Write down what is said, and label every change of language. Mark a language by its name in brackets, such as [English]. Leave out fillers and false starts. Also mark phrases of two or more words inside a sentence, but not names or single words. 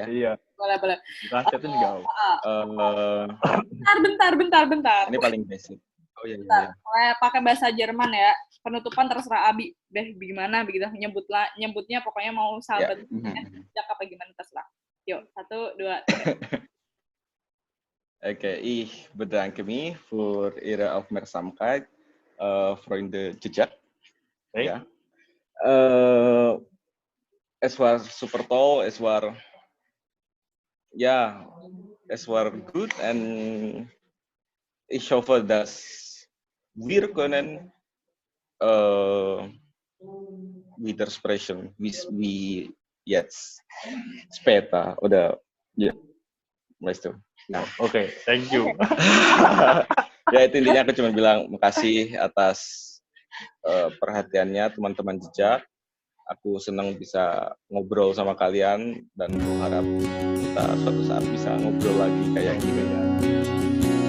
[Indonesian] Iya. Boleh. Translatein nggak apa-apa. Bentar. Ini paling basic. Oh iya. Pakai bahasa Jerman ya. Penutupan terserah Abi deh gimana begitu. Nyebutnya pokoknya mau sahabat Jejak apa gimana terserah. Yuk, 1, 2, 3. [German] Okay, ich bedanke mich für Ihre Aufmerksamkeit, Freunde Jejak. Okay. Ja. Es war super toll, es war gut und ich hoffe, dass wir können wieder sprechen, wie jetzt später oder ja, weißt du. [Indonesian] Nah, Oke, [English] thank you. [Indonesian] Ya itu intinya aku cuma bilang makasih atas perhatiannya teman-teman Jejak. Aku senang bisa ngobrol sama kalian dan berharap kita suatu saat bisa ngobrol lagi kayak gini ya.